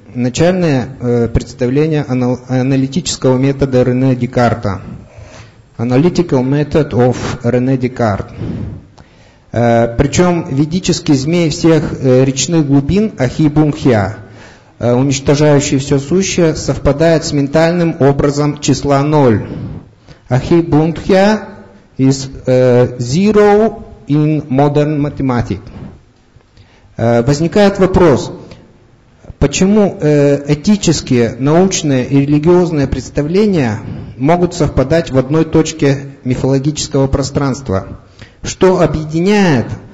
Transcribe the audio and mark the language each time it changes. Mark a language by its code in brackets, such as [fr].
[ru] Начальное представление аналитического метода Рене Декарта. [en] Analytical method of René Descartes. [ru] Причем ведический змей всех речных глубин Ахи-Бунхья, уничтожающий все сущее, совпадает с ментальным образом числа 0. [en] Ахи-Бунхья is zero in modern mathematics. [ru] Возникает вопрос, почему этические, научные и религиозные представления могут совпадать в одной точке мифологического пространства? Что объединяет